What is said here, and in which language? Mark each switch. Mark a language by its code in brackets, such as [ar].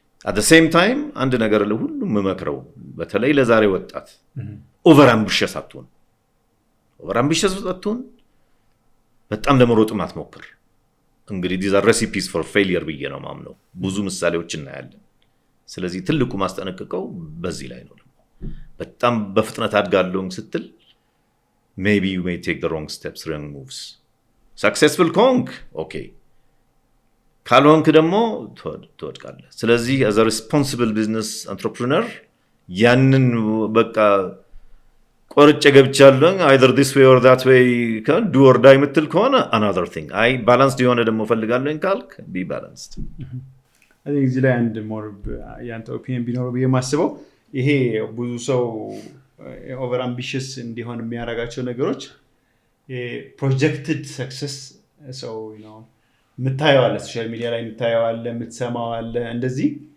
[en] at the same time [am] አንድ ነገር ለሁሉም መመክረው በተለይ ለዛሬ ወጣት ኦቨር አምቢሽስ አትሁን። ኦቨር አምቢሽስ አትሁን። በጣም ለመሮጥ ማትሞክር። እንግዲህ [en] these are recipes for failure [am] ብዬ ነው ማምነው። ብዙ ምሳሌዎች እናያለን። ስለዚህ ትልቁ ማስጠነቀቀው በዚህ ላይ ነው። በጣም በፍጥነት አድጋለሁ ስትል [en] maybe you may take the wrong steps, wrong moves. [am] successful ከሆንክ ኦኬ፣ ካልሆንክ ደግሞ ትወድቃለህ። ስለዚህ [en] as a responsible business entrepreneur [am] ያንን በቃ ቆርጬ ገብቻለሁ [en] either this way or that way can do or die [am] ምትል ከሆነ [en] another thing. [am] አይ ባላንስድ የሆነ ደግሞ ፈልጋለሁ ካልክ [en] be balanced. I think [am] እዚህ ላይ አንድ ሞር ያንተ ኦፒኒየን ቢኖረው ብዬ ማስበው ይሄ ብዙ ሰው ኦቨር አምቢሽስ እንዲሆን የሚያደርጋቸው ነገሮች ፕሮጀክትድ ሰክሰስ ሰው የምታየው አለ፣ ሶሻል ሚዲያ ላይ የምታየው አለ፣ የምትሰማው አለ። እንደዚህ